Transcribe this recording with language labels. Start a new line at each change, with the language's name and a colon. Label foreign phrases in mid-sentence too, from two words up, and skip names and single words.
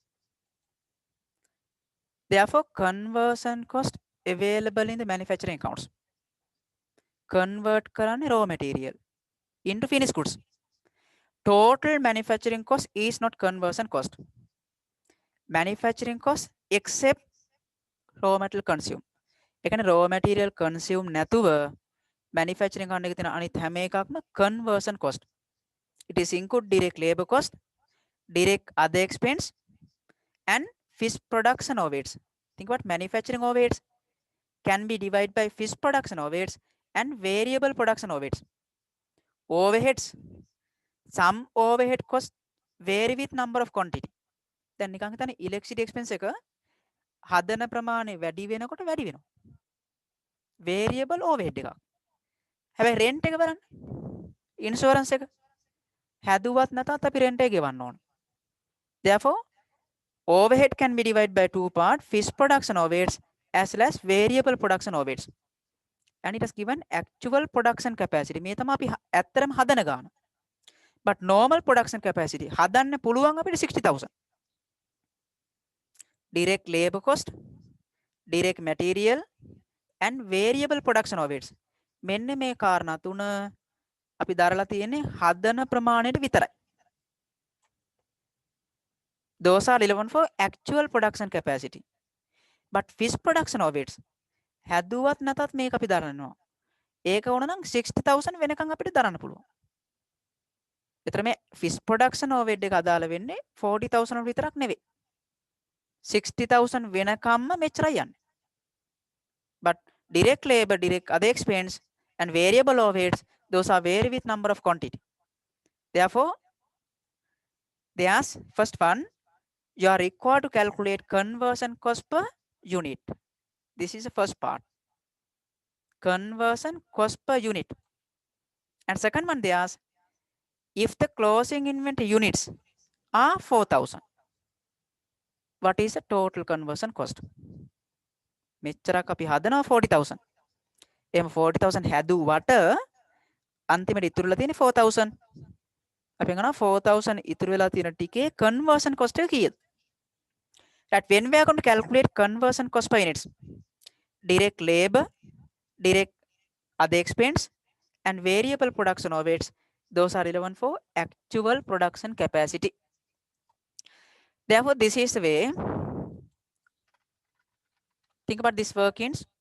English: Therefore, conversion cost available in the manufacturing accounts. Convert කරන්නේ raw material into finished goods. Total manufacturing cost is not conversion cost. Manufacturing cost except raw material consume.
Sinhala: ඒ කියන්නේ
English: raw material consume
Sinhala: නැතුව
English: manufacturing account
Sinhala: එකේ තියෙන අනිත් හැම එකක්ම
English: conversion cost. It is include direct labor cost, direct other expense, and fixed production overheads. Think about manufacturing overheads can be divided by fixed production overheads and variable production overheads. Overheads, some overhead cost vary with number of quantity.
Sinhala: දැන් නිකන් හිතන්න
English: electricity expense
Sinhala: එක හදන ප්‍රමාණය වැඩි වෙනකොට වැඩි වෙනවා.
English: Variable overhead
Sinhala: එකක්. හැබැයි rent එක බලන්න. Insurance එක හැදුවත් නැතත් අපි රෙන්ට් එක ගෙවන්න ඕන.
English: Therefore, overhead can be divided by two parts, fixed production overheads as well as variable production overheads. And it has given actual production capacity.
Sinhala: මේ තමයි අපි ඇත්තටම හදන ගාන.
English: But normal production capacity
Sinhala: හදන්න පුළුවන් අපිට
English: 60,000. Direct labor cost, direct material and variable production overheads.
Sinhala: මෙන්න මේ කාරණා තුන අපි දරලා තියෙන්නේ හදන ප්‍රමාණයට විතරයි.
English: Those are relevant for actual production capacity. But fixed production overheads
Sinhala: හැදුවත් නැතත් මේක අපි දරනවා. ඒක වුණ නම් 60,000 වෙනකන් අපිට දරන්න පුළුවන්. එතන මේ
English: fixed production overhead
Sinhala: එක අදාළ වෙන්නේ 40,000 විතරක් නෙවෙයි. 60,000 වෙනකම්ම මෙච්චරයි යන්නේ.
English: But direct labor, direct other expense and variable overheads, those are vary with number of quantity. Therefore, there's first one, you are required to calculate conversion cost per unit. This is the first part. Conversion cost per unit. And second one, there's if the closing inventory units are 4,000, what is the total conversion cost?
Sinhala: මෙච්චරක් අපි හදනවා 40,000. එහෙනම් 40,000 හැදුවට අන්තිමට ඉතුරුලා තියෙන්නේ 4,000. අපි ගන්නවා 4,000 ඉතුරු වෙලා තියෙන ටිකේ
English: conversion cost
Sinhala: එක කීයද?
English: That when we are going to calculate conversion cost per units, direct labor, direct other expense and variable production overheads, those are relevant for actual production capacity. Therefore, this is the way. Think about this workings.